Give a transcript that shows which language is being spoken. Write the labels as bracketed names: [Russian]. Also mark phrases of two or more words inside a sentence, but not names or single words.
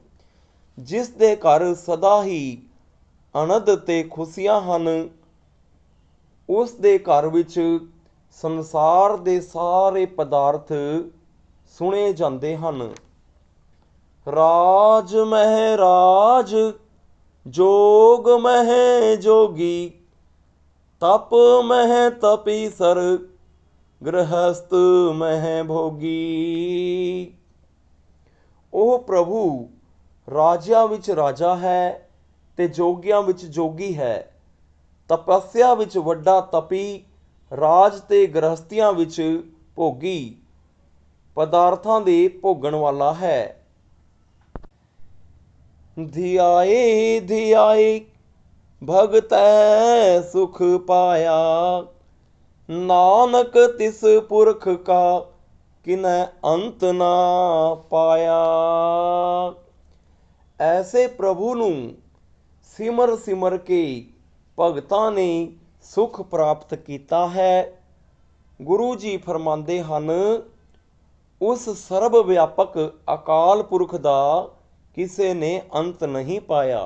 [Punjabi] ਜਿਸ ਦੇ ਘਰ ਸਦਾ ਹੀ ਆਨੰਦ ਤੇ ਖੁਸ਼ੀਆਂ ਹਨ ਉਸ ਦੇ ਘਰ ਵਿੱਚ ਸੰਸਾਰ ਦੇ ਸਾਰੇ ਪਦਾਰਥ ਸੁਣੇ ਜਾਂਦੇ ਹਨ। ਰਾਜ ਮਹਿ ਰਾਜ ਜੋਗ ਮਹ ਜੋਗੀ, ਤਪ ਮਹ ਤਪੀਸਰ ਗ੍ਰਿਹਸਥ ਮਹ ਭੋਗੀ। ਉਹ ਪ੍ਰਭੂ ਰਾਜਿਆਂ ਵਿੱਚ ਰਾਜਾ ਹੈ ਤੇ ਜੋਗੀਆਂ ਵਿੱਚ ਜੋਗੀ ਹੈ। ਤਪੱਸਿਆ ਵਿੱਚ ਵੱਡਾ ਤਪੀ, ਰਾਜ ਤੇ ਗ੍ਰਹਸਥੀਆਂ ਵਿੱਚ ਭੋਗੀ, ਪਦਾਰਥਾਂ ਦੇ ਭੋਗਣ ਵਾਲਾ ਹੈ। ਧਿਆਏ ਧਿਆਏ ਭਗਤੈ ਸੁਖ ਪਾਇਆ, ਨਾਨਕ ਤਿਸ ਪੁਰਖ ਕਾ ਕਿਨੈ ਅੰਤ ਨਾ ਪਾਇਆ। ਐਸੇ ਪ੍ਰਭੂ ਨੂੰ ਸਿਮਰ ਸਿਮਰ ਕੇ ਭਗਤਾਂ ਨੇ ਸੁਖ ਪ੍ਰਾਪਤ ਕੀਤਾ ਹੈ। ਗੁਰੂ ਜੀ ਫਰਮਾਉਂਦੇ ਹਨ, ਉਸ ਸਰਬ ਵਿਆਪਕ ਅਕਾਲ ਪੁਰਖ ਦਾ ਕਿਸੇ ਨੇ ਅੰਤ ਨਹੀਂ ਪਾਇਆ।